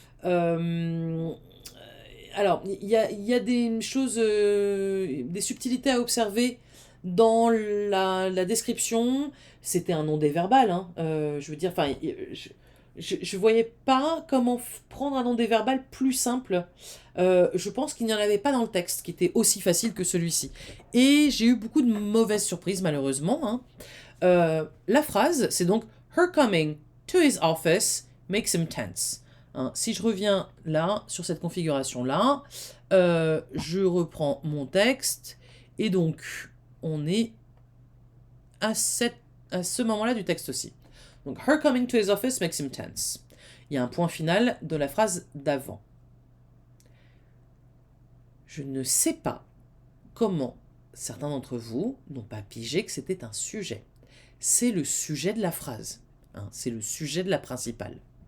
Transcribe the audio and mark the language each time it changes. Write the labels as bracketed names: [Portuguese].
[French] alors il y a des choses, des subtilités à observer dans la description. C'était un nom déverbal, hein. Je veux dire, enfin, je voyais pas comment prendre un nom déverbal plus simple. Je pense qu'il n'y en avait pas dans le texte qui était aussi facile que celui-ci. Et j'ai eu beaucoup de mauvaises surprises, malheureusement. Hein. La phrase, c'est donc [English] her coming to his office makes him tense. [French] Hein, si je reviens là, sur cette configuration-là, je reprends mon texte, et donc on est à ce moment-là du texte aussi. Donc, [English] her coming to his office makes him tense. [French] Il y a un point final de la phrase d'avant. Je ne sais pas comment certains d'entre vous n'ont pas pigé que c'était un sujet. C'est le sujet de la phrase. Hein, c'est le sujet de la principale.